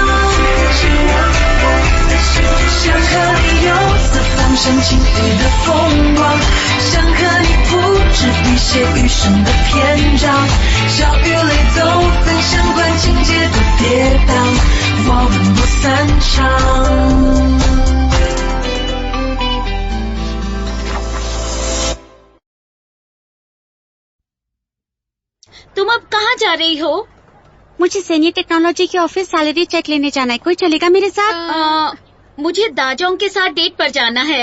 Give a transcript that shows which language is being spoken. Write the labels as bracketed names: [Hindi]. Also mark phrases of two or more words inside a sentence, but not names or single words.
[Chinese] 想和你游四方升晴雨的风光，想和你铺纸笔写余生的篇章。笑与泪都分享，管情节多跌宕，我们不散场。 [Hindi] तुम अब कहाँ जा रही हो? मुझे [English] senior technology [Hindi] के [English] office salary check [Hindi] लेने जाना है। कोई चलेगा मेरे साथ? मुझे दाजोंग के साथ डेट पर जाना है।